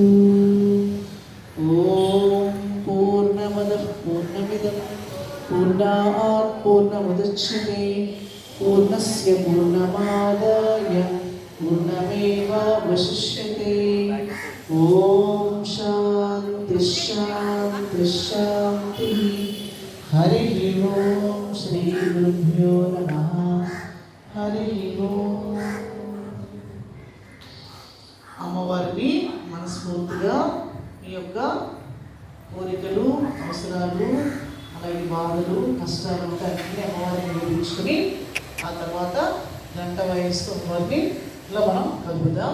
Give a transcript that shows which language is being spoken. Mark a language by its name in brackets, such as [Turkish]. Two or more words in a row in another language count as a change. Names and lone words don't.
[Sanskrit] ॐ पूर्णमदः पूर्णमिदं पूर्णात् पूर्णमुदच्यते पूर्णस्य पूर्णमादाय पूर्णमेवावशिष्यते। ॐ शान्ति शान्ति शान्तिः। हरिः ॐ श्री गुरुभ्यो नमः। हरिः ॐ। [Telugu] అమ్మవారిని మనస్ఫూర్తిగా మీ యొక్క కోరికలు అవసరాలు అలాగే బాధలు కష్టాలు అన్ని అమ్మవారిని నిరూపించుకొని ఆ తర్వాత గంట వయస్సు అమ్మవారిని ఇలా మనం కలుపుదాం.